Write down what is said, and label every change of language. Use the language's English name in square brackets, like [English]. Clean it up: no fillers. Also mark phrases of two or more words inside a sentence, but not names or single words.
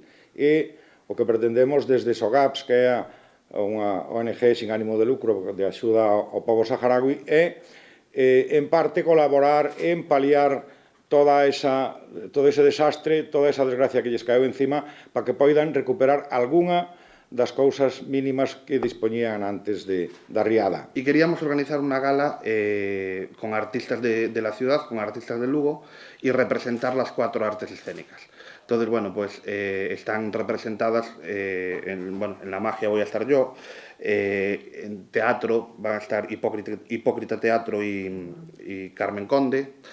[Galician] E o que pretendemos desde SOGAPS, que é unha ONG sin ánimo de lucro de axuda ao pobo saharaui, é, en parte, colaborar en paliar todo ese desastre, toda esa desgracia que lles caeu encima, para que poidan recuperar algunha das cousas mínimas que dispoñían antes da riada. [Spanish] Y queríamos organizar una gala con artistas de la ciudad, con artistas de Lugo, y representar las 4 artes escénicas. Entonces, bueno, pues están representadas, en la magia voy a estar yo, en teatro va a estar Hipócrita Teatro y Carmen Conde,